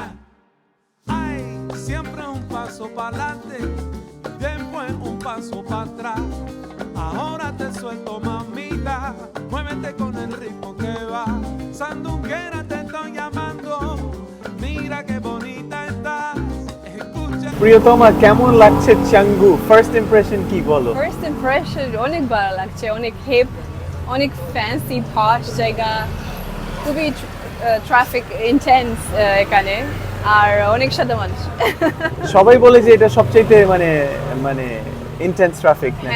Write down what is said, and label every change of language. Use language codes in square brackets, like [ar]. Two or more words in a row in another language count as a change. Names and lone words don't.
[es] Ay, siempre un paso para adelante, después un paso para atrás. Ahora te suelto, mamita, muévete con el ritmo que va. Sandunguera, te estoy llamando, mira qué bonita estás. Escucha. [bn] প্রিয়তমা, কেমন লাগছে চাঙ্গু? [en] first impression [bn] কি বলো? [en] first impression [bn] অনেক ভালো লাগছে, অনেক হেপ, অনেক [en] fancy posh [bn] জায়গা, খুবই [en] traffic intense [bn] এখানে, আর অনেক সাদা মানুষ। সবাই বলে যে এটা সবচেয়ে মানে মানে [en] intense traffic [bn] নাকি